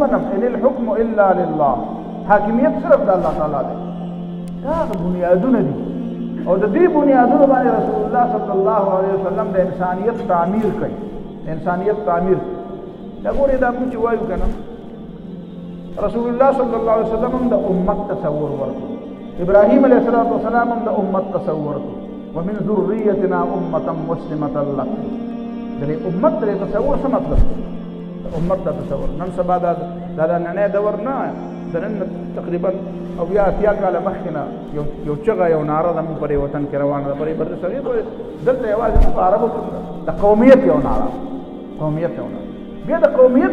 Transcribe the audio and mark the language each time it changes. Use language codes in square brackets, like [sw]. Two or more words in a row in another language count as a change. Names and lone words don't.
[ps] منم [ar] ان الحکم الا لله [ps] حاکمیت صرف د الله تعالی دی دا بنیادونه دي او د دې بنیادونو باندې رسول الله [ar] صلی الله علیه وسلم [ps] د انسانیت تعمیر کوي انسانیت تعمیر دا ګورې دا موږ چې وایو کنه رسول الله [ar] صلی الله علیه وسلم [ps] د امت تصور ورکړي ابراهيم [ar] عليه الصلاه والسلام [ps] د امت تصور [ar] ومن ذريتنا امه مسلمه لك [ps] د امت د تصور څه مطلب امت د تصور نن سبا دا نننی دور نه د نن تقریبا او یا اتیا کاله مخکې نه یو چغه یو ناره زموږ په وطن کې روانه ده پرې بر صغیر دلته یوازې په عربو د قومیت یو ناره بیا د قومیت